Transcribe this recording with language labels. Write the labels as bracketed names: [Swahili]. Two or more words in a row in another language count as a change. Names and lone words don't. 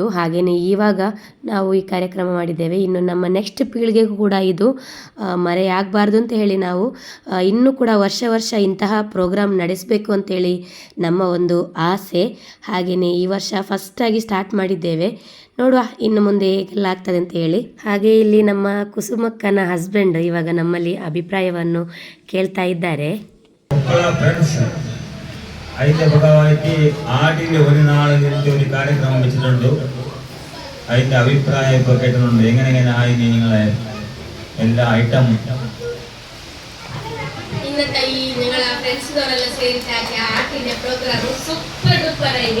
[Kannada] ಹಾಗೆಯೇ ಇವಾಗ ನಾವು ಈ ಕಾರ್ಯಕ್ರಮ ಮಾಡಿದ್ದೇವೆ. ಇನ್ನು ನಮ್ಮ ನೆಕ್ಸ್ಟ್ ಪೀಳಿಗೆಗೂ ಕೂಡ ಇದು ಮರೆಯಾಗಬಾರ್ದು ಅಂತ ಹೇಳಿ ನಾವು ಇನ್ನೂ ಕೂಡ ವರ್ಷ ಇಂತಹ ಪ್ರೋಗ್ರಾಮ್ ನಡೆಸಬೇಕು ಅಂತೇಳಿ ನಮ್ಮ ಒಂದು ಆಸೆ. ಹಾಗೆಯೇ ಈ ವರ್ಷ ಫಸ್ಟಾಗಿ ಸ್ಟಾರ್ಟ್ ಮಾಡಿದ್ದೇವೆ. ನೋಡುವ ಇನ್ನು ಮುಂದೆ ಹೇಗೆಲ್ಲ ಆಗ್ತದೆ ಅಂತ ಹೇಳಿ. ಹಾಗೆ ಇಲ್ಲಿ ನಮ್ಮ ಕುಸುಮಕ್ಕನ ಹಸ್ಬೆಂಡ್ ಇವಾಗ ನಮ್ಮಲ್ಲಿ ಅಭಿಪ್ರಾಯವನ್ನು ಕೇಳ್ತಾ ಇದ್ದಾರೆ. [Malayalam] അതിൻ്റെ ഭാഗമായിട്ട് ആടിൻ്റെ ഒരു നാളിൻ്റെ ഒരു കാര്യക്രമം വെച്ചിട്ടുണ്ട്. അതിൻ്റെ അഭിപ്രായം ഇപ്പോൾ കേട്ടിട്ടുണ്ട്. എങ്ങനെ ആയിന് നിങ്ങളെ എല്ലാ ഐറ്റം? ഇന്നത്തെ ഈ നിങ്ങളെ ഫ്രണ്ട്സുകളെല്ലാം ചേർത്താക്കി ആട്ടിന്റെ പ്രോഗ്രാം [English] super duper [Malayalam] ആയി.